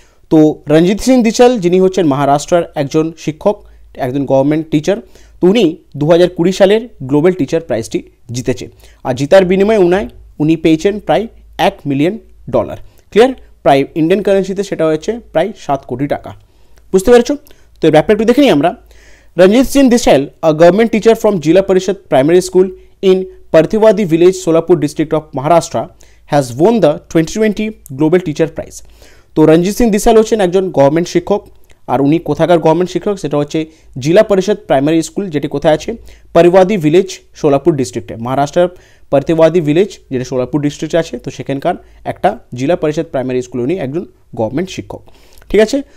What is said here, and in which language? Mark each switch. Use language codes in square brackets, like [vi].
[bn] তো রণজিৎ সিং দেশাল যিনি হচ্ছেন মহারাষ্ট্রের একজন শিক্ষক, একজন গভর্নমেন্ট টিচার, তো উনি 2020 সালের গ্লোবাল টিচার প্রাইজটি জিতেছে। আর জিতার বিনিময়ে উনি পেয়েছেন প্রায় $1 মিলিয়ন। ক্লিয়ার? প্রায় ইন্ডিয়ান কারেন্সিতে সেটা হয়েছে প্রায় 7 কোটি টাকা। বুঝতে পেরেছো? তো এর ব্যাপারটা একটু দেখে নিই আমরা। [en] Ranjit Singh Disale, a government teacher from Jila Parishad Primary School in Parthiwadi village, Solapur district of Maharashtra, has won the 2020 Global Teacher Prize. [bn] তো রণজিৎ সিং দেশাল হচ্ছেন একজন গভর্নমেন্ট শিক্ষক, আর উনি কোথাকার গভর্নমেন্ট শিক্ষক সেটা হচ্ছে জিলা পরিষদ প্রাইমারি স্কুল, যেটি কোথায় আছে পারিবাদি ভিলেজ, সোলাপুর ডিস্ট্রিক্টে। মহারাষ্ট্রের পার্থিবাদি ভিলেজ যেটা সোলাপুর ডিস্ট্রিক্টে আছে, তো সেখানকার একটা জিলা পরিষদ প্রাইমারি স্কুল উনি একজন গভর্নমেন্ট শিক্ষক। ঠিক আছে?